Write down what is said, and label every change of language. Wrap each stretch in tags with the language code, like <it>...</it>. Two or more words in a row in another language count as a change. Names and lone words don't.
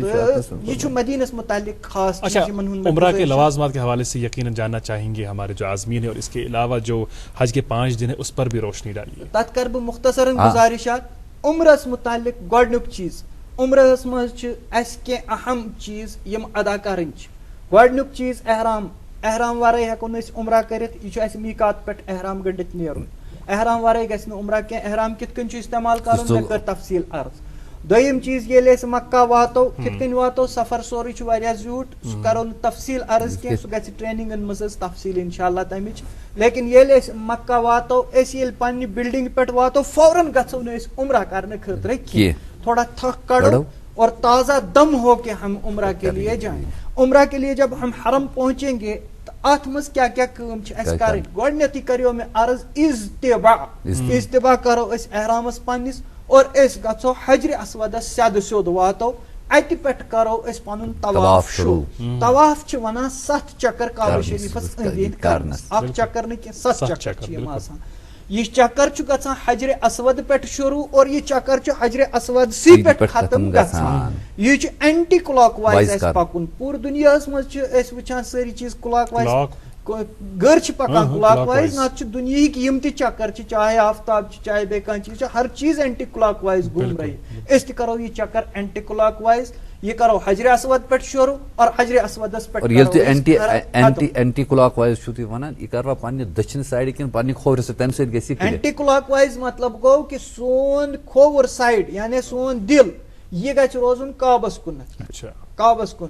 <ur>یہ جو مدینہ سے متعلق خاص. اچھا, عمرہ کے لوازمات کے حوالے سے یقیناً جاننا چاہیں گے ہمارے جو عازمین ہیں, اور اس کے علاوہ جو حج کے 5 دن ہیں اس پر بھی روشنی ڈالیے.</ur> <ks>تت کر بہ مختصراً گزارشات.</ks> <ur>عمرہ سے متعلق</ur> <ks>گۄڈنیُک چیز, عمرہ مز</ks> <ur>اس کی اہم</ur> <ks>چیز یم ادا کرن. گۄڈنیُک چیز احرام. احرام ورٲے ہیٚکو نہٕ أسۍ عمرہ کٔرِتھ, یہ چھُ اَسہِ میٖقات پٮ۪ٹھ احرام گٔنڈِتھ نیرُن. احرام ورٲے گژھِ نہٕ عمرہ کینٛہہ. احرام کِتھ کٔنۍ چھُ استعمال کرُن مےٚ کٔر تفصیٖل عرض. دوٚیِم چیٖز ییٚلہِ أسۍ مکہ واتو کِتھ کٔنۍ واتو, سفر سورُے چھُ واریاہ زیوٗٹھ, سُہ کرو نہٕ تفصیٖل عرض کینٛہہ, سُہ گژھِ ٹریننگن منٛز حظ تفصیٖل انشاء اللہ تمِچ. لیکن ییٚلہِ أسۍ مکہ واتو, أسۍ ییٚلہِ پننہِ بلڈنگ پٮ۪ٹھ واتو فوراً گژھو نہٕ أسۍ عمرہ کرنہٕ خٲطرٕ کینٛہہ, تھوڑا تھک کڑو</ks> <ur>اور تازہ دم ہو کے ہم عمرہ کے لیے جائیں. عمرہ کے لیے جب ہم حرم پہنچیں گے</ur> <ks>ات مز کیا کیا کام چھ اس کرن. گۄڈنیتھٕے کریو میں عرض اجتباع کرو اس احرامس پننس اور اس گژھو حجر اسودس سیدٕ سیوٚد واتو, اتہ پٮ۪ٹھ کرو اس پنن طواف شروع. طواف چھ ونان 7 چکر کعبہ شریفس أنٛدۍ أنٛدۍ کرنس, اکھ چکر نہٕ کینٛہہ 7 چکر چھ یم آسان. یہ چکر چھ گژھان حجر اسود پٮ۪ٹھ شروع اور یہ چکر چھ حجر اسود سی پٮ۪ٹھ ختم گژھان. یہ چھ</ks> <en>anticlockwise</en> <ks>اس پکن. پورٕ دنیاہس مز چھ اس وچھان ساری چیز کلاک وائز گر چھ پکان کلاک وائز, نہ چھ دنیاہک یم تہ چکر چھ, چاہے آفتاب چھ چاہے بیٚیہِ کانٛہہ چیز چھ,</ks> <ur>ہر چیز</ur> <en>anticlockwise</en> <ur>گھوم رہی.</ur> <ks>اس تہ کرو یہ چکر</ks> <en>anticlockwise.</en> <ks>یہ کرو حجر اسود پٮ۪ٹھ شروع اور حجر اسودس پٮ۪ٹھ. اور ییٚلہِ تُہۍ</ks> <en>anticlockwise</en> <ks>چھُو تُہۍ وَنان, یہِ کروا پننہِ دٔچھِنہِ سایڈٕ کِنہٕ پننہِ کھوورِ سۭتۍ, تمہِ سۭتۍ گژھِ یہِ کلیر.</ks> <en>anticlockwise</en> <ks>مطلب گوٚو کہ سون کھوور سائڈ یعنی سون دل یہ گژھِ روزُن کعبس کُنتھ, کعبس کُن.</ks>